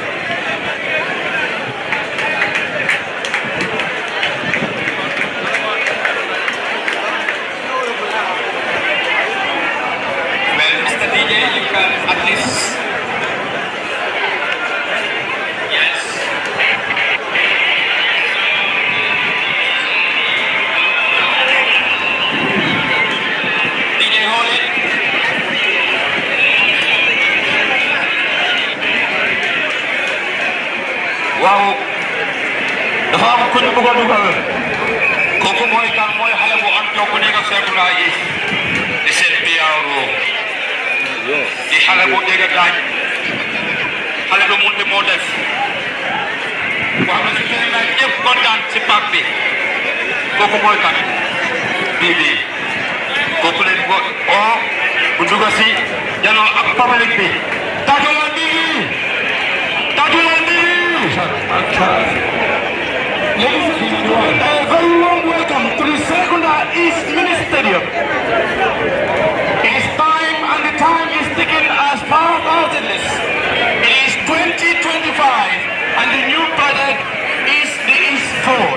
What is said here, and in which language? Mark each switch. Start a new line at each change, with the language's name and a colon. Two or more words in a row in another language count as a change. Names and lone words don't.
English: You can at least, yes. DJ hold it.
Wolof: Wow, dafa am ku ñu bëgg a dugal kooku mooy kan mooy xale bu am jokku nekk ak Serekunda East di seen PRO di xale bu dégg daaj xale bu mun di moo def boo xam ne su fekkee nag ñëpp kontaan si paak bi kooku mooy kan bii kooku leen ko bu dugg si janoo ak public bi tàggatoo bii
English: Ladies and gentlemen, a very warm welcome to the Serekunda East Mini Stadium. It is time, and the time is ticking as far as it is. It is 2025, and the new project is the East Ford.